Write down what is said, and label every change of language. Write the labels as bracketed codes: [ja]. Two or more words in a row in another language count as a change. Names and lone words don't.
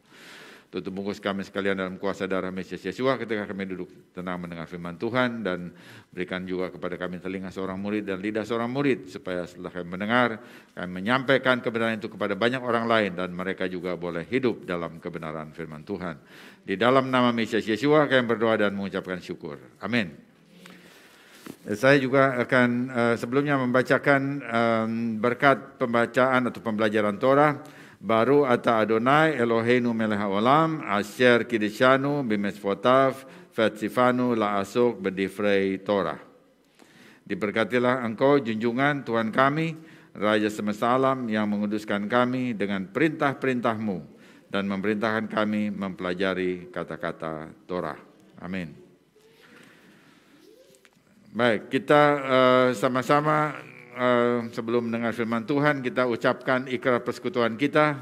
[id] Tutup bungkus kami sekalian dalam kuasa darah Mesias Yesua ketika kami duduk tenang mendengar firman Tuhan, dan berikan juga kepada kami telinga seorang murid dan lidah seorang murid, supaya setelah kami mendengar, kami menyampaikan kebenaran itu kepada banyak orang lain dan mereka juga boleh hidup dalam kebenaran firman Tuhan. Di dalam nama Mesias Yesua kami berdoa dan mengucapkan syukur. Amin. Saya juga akan sebelumnya membacakan berkat pembacaan atau pembelajaran Torah. [he] ברוך אתה אדוני אלוהינו מלך העולם אשר קדשנו במצוותיו וציוונו לעסוק בדברי תורה. [id] Diberkatilah Engkau junjungan Tuhan kami, Raja semesta alam, yang menguduskan kami dengan perintah-perintah-Mu dan memerintahkan kami mempelajari kata-kata Torah. Amin. Baik, kita sama-sama sebelum mendengar firman Tuhan, kita ucapkan ikrar persekutuan kita.